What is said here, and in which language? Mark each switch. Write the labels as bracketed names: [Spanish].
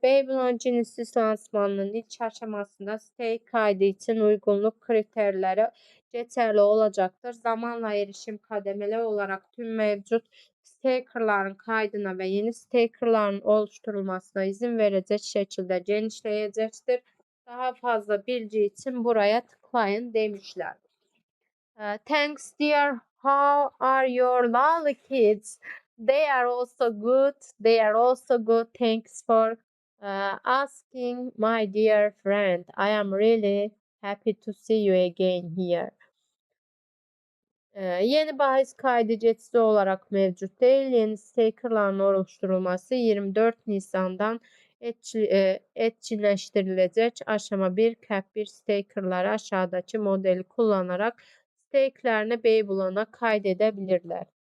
[Turkish] Babylon Genesis lansmanının ilk aşamasında stake kaydı için uygunluk kriterleri geçerli olacaktır. Zamanla erişim kademeli olarak tüm mevcut staker'ların kaydına ve yeni staker'ların oluşturulmasına izin verecek şekilde genişleyecektir. Daha fazla bilgi için buraya tıklayın demişler. [English] Thanks dear. How are your lovely kids? They are also good. They are also good. Thanks for asking, my dear friend. I am really happy to see you again here. [Turkish] Yeni bahis kaydı geçici olarak mevcut değil. Yeni staker'ların oluşturulması 24 Nisan'dan etçileştirilecek. Aşama 1 Cap 1 staker'ları aşağıdaki modeli kullanarak stake'lerini Babylon'a kaydedebilirler.